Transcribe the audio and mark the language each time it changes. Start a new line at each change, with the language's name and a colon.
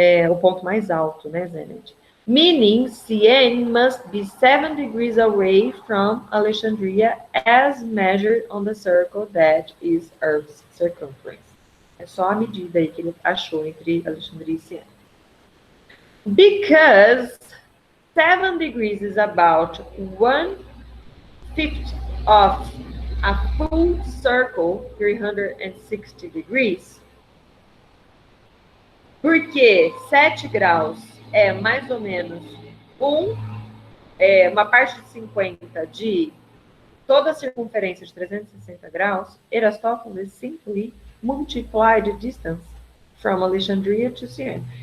Portuguese: O ponto mais alto, né, zenith.
English: Meaning, Siene must be 7 degrees away from Alexandria as measured on the circle that is Earth's circumference.
Portuguese: É só a medida aí que ele achou entre Alexandria e Siene.
English: Because 7 degrees is about 1/5 of a full circle, 360 degrees.
Portuguese: Porque 7 graus é mais ou menos uma parte de 50 de toda a circunferência de 360 graus,
English: Eratosthenes simply multiplied the distance from Alexandria to Siena.